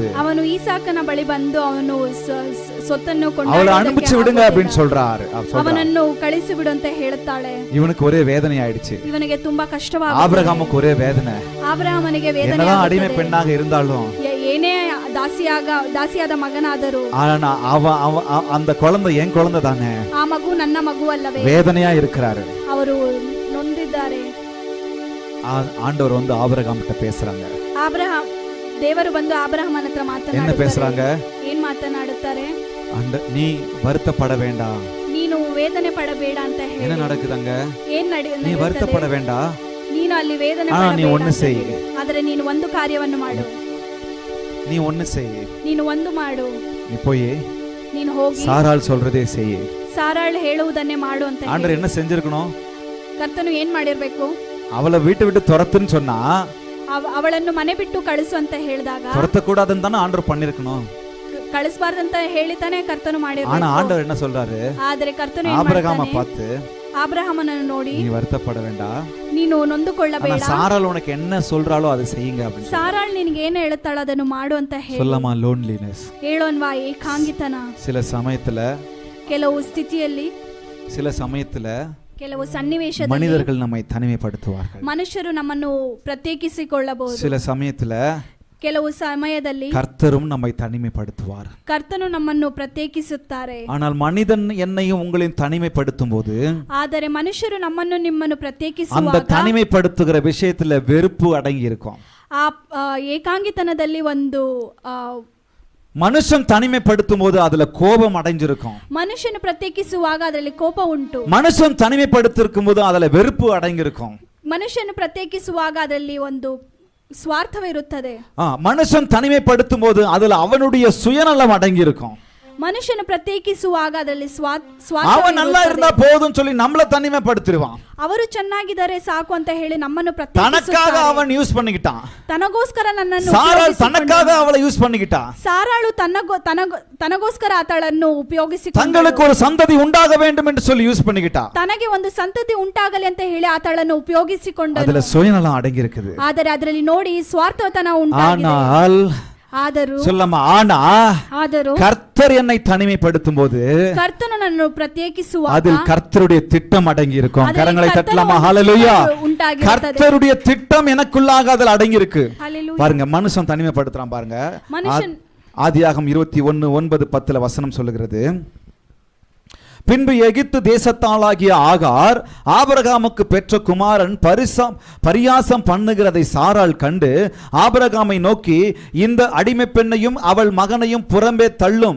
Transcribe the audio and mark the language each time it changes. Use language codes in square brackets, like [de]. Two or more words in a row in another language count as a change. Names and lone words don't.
[kn] ಅವನು ಈಸಾಕನ ಬಳಿ ಬಂದು ಅವನು சொத்தನ್ನು [ta] அவளை அனுப்பிச்சு விடுங்க அப்படின்னு சொல்றாரு. [kn] ಅವನನ್ನು ಕಳಿಸಿ ಬಿಡು ಅಂತ ಹೇಳುತ್ತಾಳೆ. [ta] இவனுக்கு ஒரே வேதனை ஆயிடுச்சு. [kn] ಇವನಿಗೆ ತುಂಬಾ ಕಷ್ಟವಾಗುತ್ತದೆ. [ta] ஆபிரகாமுக்கு ஒரே வேதனை. [kn] ಆಬ್ರಹಾಮನಿಗೆ ವೇದನೆ [ta] என்னதான் [kn] ಆಗುತ್ತದೆ. [ta] அடிமை பெண்ணாக இருந்தாலும், [kn] ಏನೇ ದಾಸಿಯಾದ ಮಗನಾದರೂ, [ta] ஆனா அந்த குழந்தை என் குழந்தை தானே, [kn] ಆ ಮಗು ನನ್ನ ಮಗು ಅಲ್ಲವೇ, [ta] வேதனையா இருக்கிறாரு. [kn] ಅವರು ನೊಂದಿದ್ದಾರೆ. [ta] ஆண்டவர் வந்து ஆபிரகாம் கிட்ட பேசுறாங்க. [kn] ದೇವರು ಬಂದು ಆಬ್ರಹಾಮನ ಹತ್ರ [ta] என்ன பேசுறாங்க, [kn] ಏನ್ ಮಾತನಾಡುತ್ತಾರೆ, [ta] நீ வருத்தப்பட வேண்டாம், [kn] ನೀನು ವೇದನೆ ಪಡಬೇಡ ಅಂತ ಹೇಳಿ. [ta] என்ன நடக்குதுங்க, [kn] ಏನ್ [ta] நீ வருத்தப்பட வேண்டாம், [kn] ನೀನು ಅಲ್ಲಿ ವೇದನೆ [ta] ஆனா நீ [kn] ಪಡಬೇಡ [ta] ஒண்ணு [kn] ಅಂತ [ta] செய், [kn] ಹೇಳಿ. ಆದರೆ ನೀನು ಒಂದು ಕಾರ್ಯವನ್ನು ಮಾಡು, [ta] நீ ஒண்ணு செய், [kn] ನೀನು ಒಂದು ಮಾಡು, [ta] நீ போய் [kn] ನೀನು ಹೋಗಿ [ta] சாராள் சொல்றதே செய். [kn] ಸಾರಾಳು ಹೇಳುವುದನ್ನೇ ಮಾಡು ಅಂತ ಹೇಳಿ. [ta] ஆண்டவர் என்ன செஞ்சிருக்கணும், [kn] ಕರ್ತನು ಏನ್ ಮಾಡಿರ್ಬೇಕು, [ta] அவளை வீட்டை விட்டு துரத்துன்னு சொன்னா [kn] ಅವಳನ್ನು ಮನೆ ಬಿಟ್ಟು ಕಳಿಸು ಅಂತ ಹೇಳಿದಾಗ [ta] துரத்த கூடாதுன்னு தானே ஆண்டவர் பண்ணிருக்கணும், [kn] ಕಳಿಸಬಾರ್ದಂತ ಹೇಳಿತಾನೆ ಕರ್ತನು ಮಾಡಿರ್ಬೇಕು. [ta] ஆனா ஆண்டவர் என்ன சொல்றாரு, [kn] ಆದರೆ ಕರ್ತನು [ta] ஆபிரகாமை பார்த்து [kn] ಆಬ್ರಹಾಮನನ್ನು ನೋಡಿ, [ta] நீ வருத்தப்பட வேண்டாம், [kn] ನೀನು ನೊಂದುಕೊಳ್ಳಬೇಡ, [ta] சாராள் உனக்கு என்ன சொல்றாளோ அதை செய்யுங்க அப்படின்னு. [kn] ಸಾರಾಳ್ ನಿನಗೆ ಏನು ಹೇಳುತ್ತಾಳೋ ಅದನ್ನು ಮಾಡು ಅಂತ ಹೇಳಿ. [ta] சொல்லமா லோன்லினஸ், [kn] ಹೇಳೋನ್ವಾ ಏಕಾಂಗಿತನ. [ta] சில சமயத்துல, [kn] ಕೆಲವು ಸ್ಥಿತಿಯಲ್ಲಿ, [ta] சில சமயத்துல [kn] ಕೆಲವು ಸನ್ನಿವೇಶದಲ್ಲಿ [ta] மனிதர்கள் நம்மை தனிமைப்படுத்துவார்கள், [kn] ಮನುಷ್ಯರು ನಮ್ಮನ್ನು ಪ್ರತ್ಯೇಕಿಸಿಕೊಳ್ಳಬಹುದು. [ta] சில சமயத்துல [kn] ಕೆಲವು ಸಮಯದಲ್ಲಿ [ta] கர்த்தரும் நம்மை தனிமைப்படுத்துவார். [kn] ಕರ್ತನು ನಮ್ಮನ್ನು ಪ್ರತ್ಯೇಕಿಸುತ್ತಾರೆ. [ta] ஆனால் மனிதன் என்னையும் உங்களையும் தனிமைப்படுத்தும் போது, [kn] ಆದರೆ ಮನುಷ್ಯರು ನಮ್ಮನ್ನು ನಿಮ್ಮನ್ನು [ta] அந்த [kn] ಪ್ರತ್ಯೇಕಿಸುವಾಗ [ta] தனிமைப்படுத்துகிற விஷயத்துல வெறுப்பு அடங்கி இருக்கும். [kn] ಆ ಏಕಾಂಗಿತನದಲ್ಲಿ ಒಂದು [ta] மனுஷன் தனிமைப்படுத்தும் போது அதுல கோபம் அடைஞ்சிருக்கும். [kn] ಮನುಷ್ಯನು ಪ್ರತ್ಯೇಕಿಸುವಾಗ ಅದರಲ್ಲಿ ಕೋಪ ಉಂಟು. [ta] மனுஷன் தனிமைப்படுத்திருக்கும் போது அதுல வெறுப்பு அடங்கியிருக்கும். [kn] ಮನುಷ್ಯನು ಪ್ರತ್ಯೇಕಿಸುವಾಗ ಅದರಲ್ಲಿ ಒಂದು ಸ್ವಾರ್ಥವಿರುತ್ತದೆ. [ta] மனுஷன் தனிமைப்படுத்தும் போது அதுல அவனுடைய சுயநலம் அடங்கியிருக்கும். [kn] ಮನುಷ್ಯನು ಪ್ರತ್ಯೇಕಿಸುವಾಗ ಅದರಲ್ಲಿ [ta] அவன் நல்லா இருந்தா போதும் சொல்லி நம்மள தனிமைப்படுத்திடுவான். [kn] ಅವರು ಚೆನ್ನಾಗಿದ್ದಾರೆ ಸಾಕು ಅಂತ ಹೇಳಿ ನಮ್ಮನ್ನು [ta] தனக்காக அவன் யூஸ் பண்ணிக்கிட்டான். [kn] ತನಗೋಸ್ಕರ ನನ್ನನ್ನು [ta] சாராள் தனக்காக அவளை யூஸ் பண்ணிக்கிட்டா. [kn] ಸಾರಾಳು ತನಗೋಸ್ಕರ ಆತಳನ್ನು ಉಪಯೋಗಿಸಿಕೊಂಡು [ta] தங்களுக்கு ஒரு சந்ததி உண்டாக வேண்டும் என்று சொல்லி யூஸ் பண்ணிக்கிட்டா. [kn] ತನಗೆ ಒಂದು ಸಂತತಿ ಉಂಟಾಗಲಿ ಅಂತ ಹೇಳಿ ಆತಳನ್ನು ಉಪಯೋಗಿಸಿಕೊಂಡು [ta] அதுல சுயநலம் அடங்கி இருக்குது. [kn] ಆದರೆ ಅದರಲ್ಲಿ ನೋಡಿ ಸ್ವಾರ್ಥತನ ಉಂಟಾಗಿದೆ. [ta] ஆனால் [kn] ಆದರೂ [ta] சொல்லமா ஆದರೂ கர்த்தர் என்னை தனிமைப்படுத்தும் போது [kn] ಕರ್ತರ್ ನನ್ನ ಪ್ರತ್ಯೇಕಿಸುವಾಗ [ta] அதில் கர்த்தருடைய திட்டம் அடங்கி இருக்கும். கரங்களை தட்டலாமா? ஹalleluya. கர்த்தருடைய திட்டம் எனக்குள்ளாக அதில் அடங்கி இருக்கு. பாருங்க, மனுஷன் தனிமைப்படுத்துறான் பாருங்க. ஆதியாகமம் 21:9-10 வசனம் சொல்லுகிறது, பின்பு எகிப்து தேசத்தாளாகிய ஆகார் ஆபிரகாமுக்கு பெற்ற குமாரன் பரியாசம் பண்ணுகிறதை சாராள் கண்டு ஆபிரகாமை நோக்கி, இந்த அடிமை பெண்ணையும் அவள் மகனையும் புறம்பே தள்ளும்.